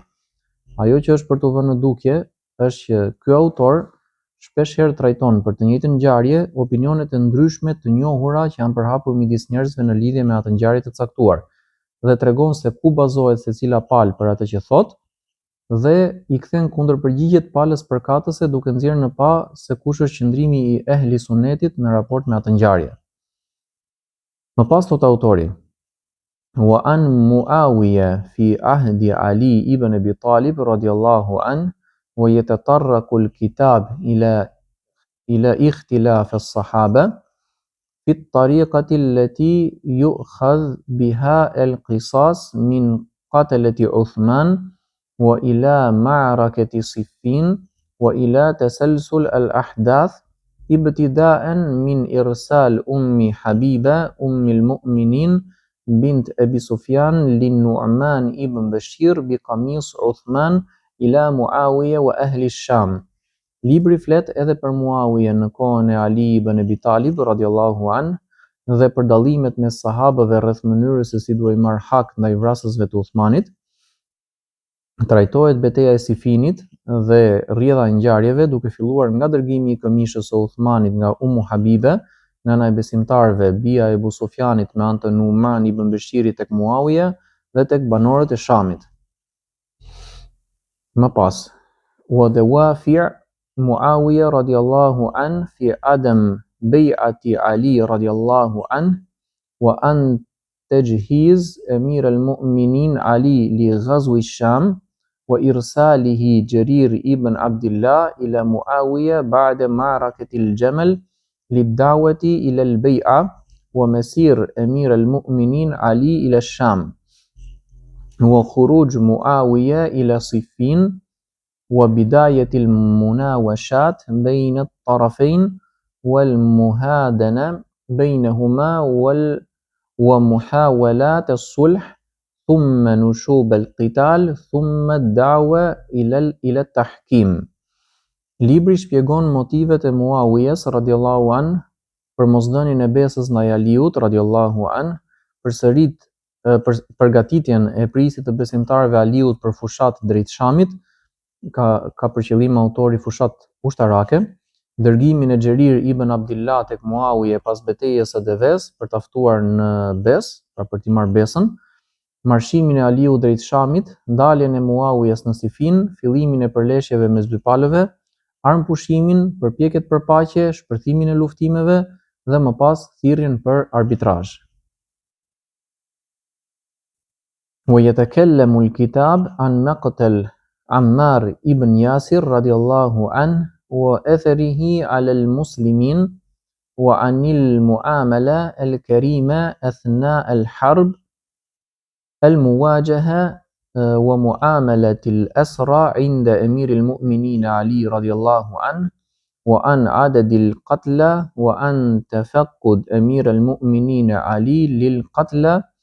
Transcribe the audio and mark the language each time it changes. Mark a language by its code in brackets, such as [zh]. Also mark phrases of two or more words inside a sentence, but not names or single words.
[sq] Ajo që është për të vënë në dukje është që ky autor shpeshherë trajton për të njëjtën ngjarje opinionet e ndryshme të njohura që janë përhapur midis njerëzve në lidhje me atë ngjarje të caktuar dhe tregon se ku bazohet secila palë për atë që thotë dhe i kthen kundër përgjigjet palës përkatëse duke nxjerrë në pa se kush është qëndrimi i ehli sunetit në raport me atë ngjarje. Më pas thot autori: [ar] وعن معاوية في عهد علي بن أبي طالب رضي الله عنه ويتطرق الكتاب إلى اختلاف الصحابة في الطريقة التي يؤخذ بها القصاص من قتلة عثمان وإلى معركة صفين وإلى تسلسل الأحداث ابتداء من إرسال أم حبيبة أم المؤمنين بنت أبي سفيان للنعمان ابن بشير بقميص عثمان إلى معاوية وأهل الشام. [sq] Libri flet edhe për Muawiya në kohën e Ali ibn Abi Talib [ar] رضي الله عنه [sq] dhe për dallimet mes sahabëve rreth mënyrës se si duhej marr hak ndaj vrasësve të Uthmanit. Trajtohet betejë e Sifinit dhe rrjedha e ngjarjeve duke filluar nga dërgimi i këmishës së Uthmanit nga Ummu Habibe, nëna e besimtarëve, bija e Abu Sufjanit me anë të Numan ibn Beshirit tek Muawiya dhe tek banorët e Shamit. Më pas, [ar] ودوافع معاوية رضي الله عنه في عدم بيعة علي رضي الله عنه وعن تجهيز أمير المؤمنين علي لغزو الشام وإرساله جرير بن عبد الله إلى معاوية بعد معركة الجمل للدعوة إلى البيعة ومسير أمير المؤمنين علي إلى الشام. وخروج معاوية إلى صفين وبداية المناوشات بين الطرفين والمهادنة بينهما ومحاولات الصلح ثم نشوب القتال ثم الدعوة إلى التحكيم. [sq] Libri shpjegon motivet e Muawiyas [ar] رضي الله عنه [sq] për mosdhënien e besës ndaj Aliut [ar] رضي الله عنه, [sq] përgatitjen e prisit të besimtarëve Aliut për fushat drejt Shamit, ka për qëllim autori fushat ushtarake, dërgimin e Xherir ibn Abdullah tek Muawiya pas betejës së Devës për ta ftuar në bes, pra për t'i marrë besën, marshimin e Aliut drejt Shamit, daljen e Muawiyas në Sifin, fillimin e përleshjeve mes dy palëve, armpushimin, përpjekjet për paqe, shpërthimin e luftimeve dhe më pas thirrjen për arbitrazh. [ar] ويتكلم الكتاب عن مقتل عمار بن ياسر رضي الله عنه وأثره على المسلمين وعن المعاملة الكريمة أثناء الحرب المواجهة ومعاملة الأسرى عند أمير المؤمنين علي رضي الله عنه وعن عدد القتلى وعن تفقد أمير المؤمنين علي للقتلى